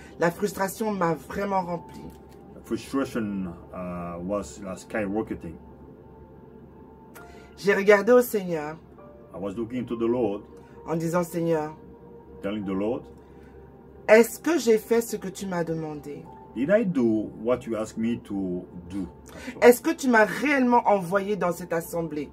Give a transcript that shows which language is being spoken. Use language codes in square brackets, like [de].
[fr] La frustration m'a vraiment rempli. [en] Frustration was skyrocketing. [fr] J'ai regardé au Seigneur [en] I was looking to the Lord, [fr] en disant, Seigneur, [en] telling the Lord, [fr] est-ce que j'ai fait ce que tu m'as demandé? [en] did I do what you asked me to do? [fr] Est-ce que tu m'as réellement envoyé dans cette assemblée?